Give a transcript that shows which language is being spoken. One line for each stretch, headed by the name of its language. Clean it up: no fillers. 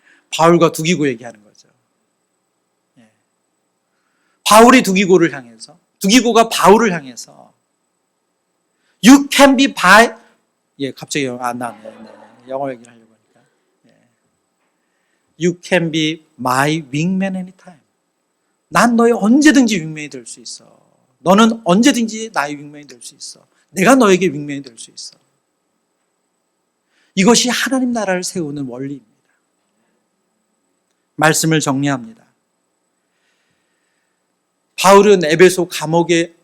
Korean: 바울과 두기고 얘기하는 거죠. 바울이 두기고를 향해서, 두기고가 바울을 향해서
English: You can be by,
Korean: 갑자기 안 나왔네요. 영어 얘기를 하려고 하니까.
English: You can be my wingman anytime.
Korean: 난 너의 언제든지 윙맨이 될 수 있어. 너는 언제든지 나의 윙맨이 될 수 있어. 내가 너에게 윙맨이 될 수 있어. 이것이 하나님 나라를 세우는 원리입니다. 말씀을 정리합니다. 바울은 에베소 감옥에